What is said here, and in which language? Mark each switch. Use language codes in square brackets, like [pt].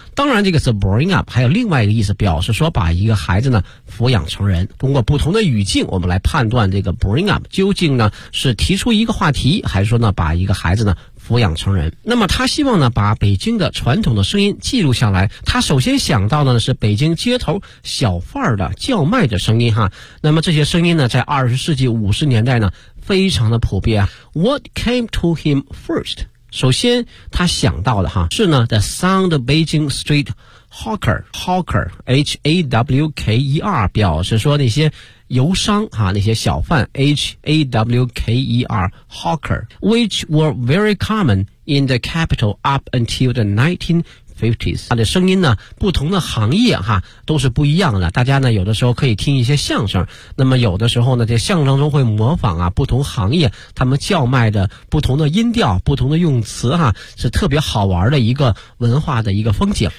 [zh] 当然这个词 bring up 还有另外一个意思，表示说把一个孩子呢抚养成人，通过不同的语境我们来判断这个 bring up 究竟呢是提出一个话题，还是说呢把一个孩子呢抚养成人。那么他希望呢把北京的传统的声音记录下来，他首先想到的呢是北京街头小贩的叫卖的声音哈。那么这些声音呢在20世纪50年代呢非常的普遍。 [en] What came to him first？ [zh] 首先他想到的哈是呢 [en] The sound of Beijing street hawker， [zh] hawker H-A-W-K-E-R 表示说那些游商哈，那些小贩 H-A-W-K-E-R hawker， [en] which were very common in the capital up until the 1950s。 [zh] 他的声音呢不同的行业哈都是不一样的，大家呢有的时候可以听一些相声，那么有的时候呢这相声中会模仿啊不同行业他们叫卖的不同的音调不同的用词哈，是特别好玩的一个文化的一个风景。